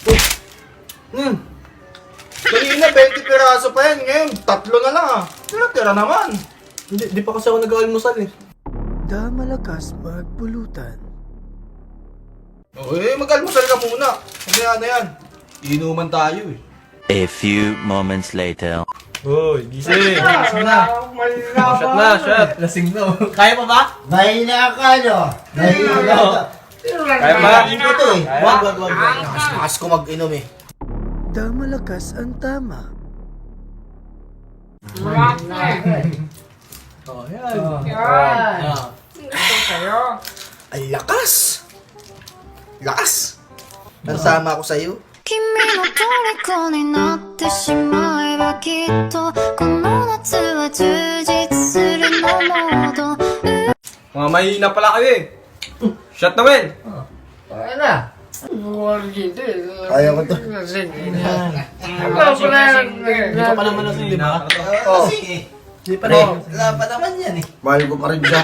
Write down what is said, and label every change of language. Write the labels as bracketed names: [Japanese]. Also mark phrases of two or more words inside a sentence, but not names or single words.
[Filipino] Kanina, 20 piraso pa yan. Ngayon, 3 na lang ah. Tira naman. Di pa kasi ako nag-almusal eh. Da malakas magpulutan. Mag-almusal ka muna. Kaya na yan. Inuman tayo eh. [English] A few moments later. [Filipino] Hoy, gising. Shot na, shot. Lasing na. Kaya pa ba? Mahina ka, no? Mahina ka. Kaya pa? Ito eh. Wag. Mas ko mag-inom eh. Da malakas ang tama. Oh, yan. Ang lakas! Lakas! Nasama ako sa'yo. [Japanese] 君の虜になってしまえばきっとこの夏は充実するのモード [Filipino] Mga mahina pala kayo eh. Shot na, Wel. Kaya ko to. Hindi ka pa naman lasing, di ba? Oh, Di pa rin. Wala pa naman yan eh. mahal ko pa rin siya.